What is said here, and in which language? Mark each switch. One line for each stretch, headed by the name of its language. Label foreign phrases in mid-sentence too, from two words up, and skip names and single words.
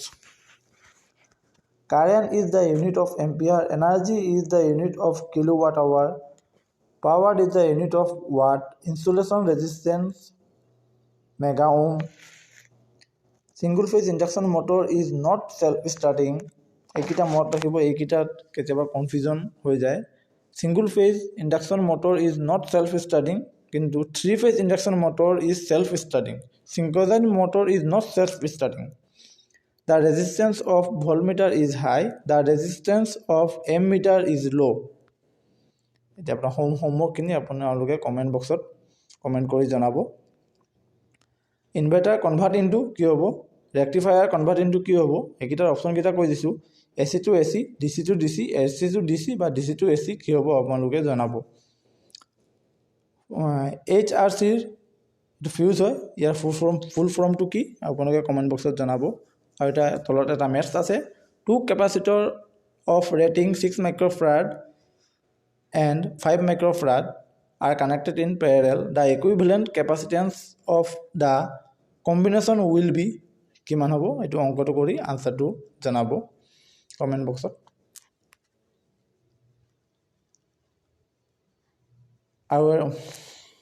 English: Current is the unit of ampere, energy is the unit of kilowatt hour, power is the unit of watt, insulation resistance mega ohm. Single phase induction motor is not self starting.
Assamese: এইকেইটা মনত ৰাখিব, এইকেইটা কেতিয়াবা confusion হৈ যায়.
English: Single phase induction motor is not self starting, kintu three phase induction motor is self starting. Synchronized motor is not self starting. The resistance of voltmeter is high, the resistance of ammeter is low.
Assamese: এতিয়া আপোনাৰ হোমৱৰ্কখিনি আপোনালোকে
English: comment boxত comment
Assamese: কৰি জনাব.
English: inverter convert into
Assamese: কি হ'ব,
English: rectifier convert into
Assamese: কি হ'ব, এইকেইটাৰ অপশ্যনকেইটা কৈ দিছোঁ.
English: AC to AC, DC to DC, AC to DC বা DC to AC
Assamese: কি হ'ব আপোনালোকে জনাব. HRCৰ ফিউজ হয়, ইয়াৰ
English: full formটো
Assamese: কি আপোনালোকে
English: comment boxত
Assamese: জনাব. আৰু এটা তলত এটা মেথছ আছে.
English: two capacitor of rating 6 microfarad and 5 microfarad are connected in parallel. The equivalent capacitance of the combination will be
Assamese: কিমান হ'ব, এইটো অংকটো কৰি আনসাৰটো জনাব
English: comment boxত.
Assamese: আৰু